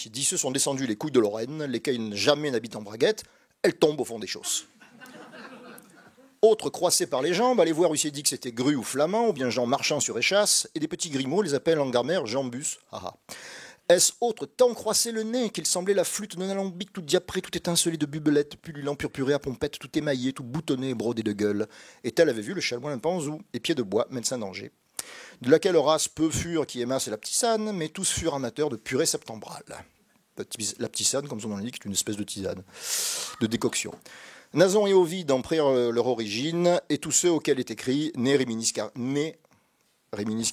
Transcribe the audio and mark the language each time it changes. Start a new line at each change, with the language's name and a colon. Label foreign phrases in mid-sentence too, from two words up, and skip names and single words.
French: Disseux sont descendus les couilles de Lorraine, lesquelles jamais n'habitent en braguette, elles tombent au fond des chausses. Autres croissés par les jambes, allez voir, il s'est dit que c'était Gru ou Flamand, ou bien Jean marchand sur échasse, et des petits grimaud les appellent en grammaire Jambus. Est-ce autre tant croissé le nez qu'il semblait la flûte d'un alambic tout diapré, tout étincelé de bubelettes, pullulant, purpuré à pompette, tout émaillé, tout boutonné et brodé de gueule. Et elle avait vu le chanoine Panzou, et Pied de Bois, médecin d'Angers, de laquelle race peu furent qui aimassent la ptisane, mais tous furent amateurs de purée septembrale. La ptisane, comme son nom l'indique, est une espèce de tisane, de décoction. Nason et Ovide en prirent leur origine, et tous ceux auxquels est écrit «
Latin: né Reminis Caris ».